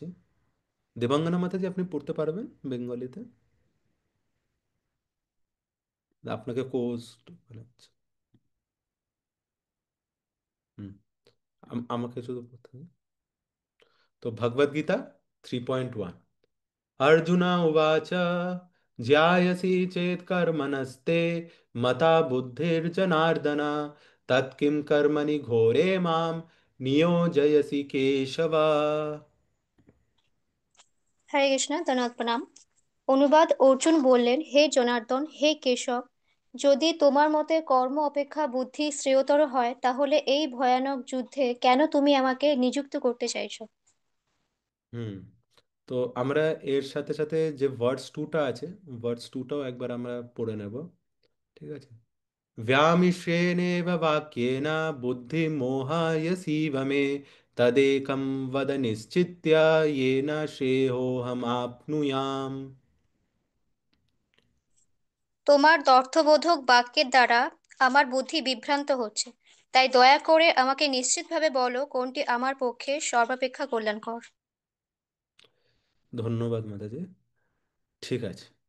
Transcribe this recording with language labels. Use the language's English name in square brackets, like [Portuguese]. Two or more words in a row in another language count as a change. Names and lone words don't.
[Bangla] দেবাঙ্গনা মাতাজি, আপনি পড়তে পারবেন বেঙ্গলিতে? আপনাকে কোর্স, হুম, আমাকে শুধু পড়তে হবে। তো ভগবদ গীতা 3.1, [Sanskrit] अर्जुन उवाच ज्यायसि चेत् कर्मणस्ते मता बुद्धिर्जनार्दन तत्किं कर्मणि घोरे मां नियोजयसि केशव। [Bangla] হরে কৃষ্ণ, ধন্যবাদ, প্রণাম। অনুবাদ: অর্জুন বললেন, হে জনার্দন, হে কেশব, যদি তোমার মতে কর্ম অপেক্ষা বুদ্ধি শ্রেয়তর হয়, তাহলে এই ভয়ানক যুদ্ধে কেন তুমি আমাকে নিযুক্ত করতে চাইছো? হুম। তো আমরা এর সাথে সাথে যে ভার্স 2টা আছে, ভার্স 2টাও একবার আমরা পড়ে নেব। ঠিক আছে। [Sanskrit] व्यामिश्रेणेव वाक्येन बुद्धिमोहायसीव मे तदेकं वद निश्चित्य येन श्रेयोऽहमाप्नुयाम्। [Bangla] তোমার অর্থবোধক বাক্যের দ্বারা আমার বুদ্ধি বিভ্রান্ত হচ্ছে, তাই দয়া করে আমাকে নিশ্চিতভাবে বলো কোনটি আমার পক্ষে সর্বাপেক্ষা কল্যাণকর। ধন্যবাদ মাতাজি। ঠিক আছে।